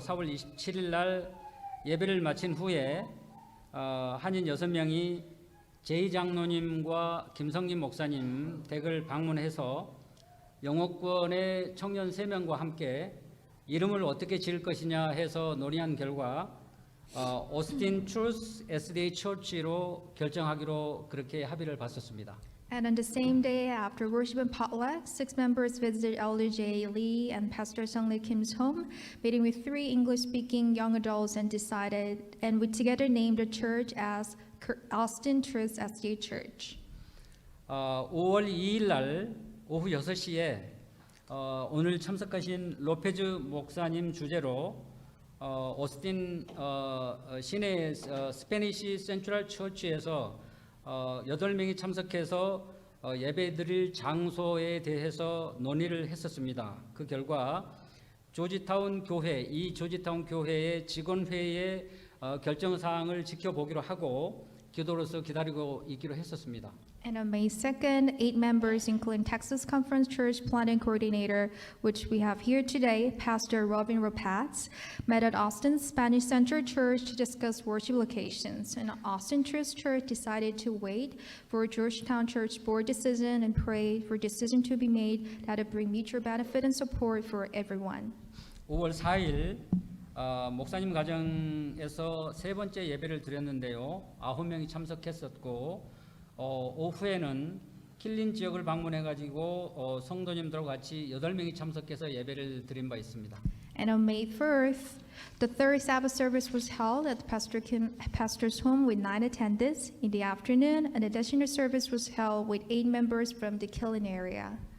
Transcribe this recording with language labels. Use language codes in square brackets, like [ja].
[ko] 4월 27일 날 예배를 마친 후에 한인 6명이 제이 장로님과 김성림 목사님 댁을 방문해서 영어권의 청년 3명과 함께 이름을 어떻게 지을 것이냐 해서 논의한 결과 오스틴 트루스 SDA 처치로 결정하기로 그렇게 합의를 봤었습니다. [en] And on the same day after worship and potluck, 6 members visited Elder J. Lee and Pastor Sung-Lee Kim's home, meeting with 3 English-speaking young adults and we together named the church as Austin Truth SDA Church. [ko] 5월 2일 날 오후 6시에 오늘 참석하신 로페즈 목사님 주재로 오스틴 시내 스페니시 센트럴 처치에서 8명이 참석해서 예배드릴 장소에 대해서 논의를 했었습니다. 그 결과 조지타운 교회, 이 조지타운 교회의 직원회의의 결정 사항을 지켜보기로 하고 기도로서 기다리고 있기로 했었습니다. [en] And on May 2nd, 8 members, including Texas Conference Church Planning Coordinator, which we have here today, Pastor Robin Rapatz, met at Austin Spanish Central Church to discuss worship locations. And Austin Truth Church decided to wait for Georgetown Church board decision and pray for decision to be made that would bring mutual benefit and support for everyone. [ko] 5월 4일 목사님 가정에서 세 번째 예배를 드렸는데요. 9명이 참석했었고 오후에는 킬린 지역을 방문해가지고 성도님들과 같이 8명이 참석해서 예배를 드린 바 있습니다. [en] And on May 1st, the third Sabbath service was held at Pastor's home with 9 attendees. In the afternoon, an additional service was held with 8 members from the Killeen area.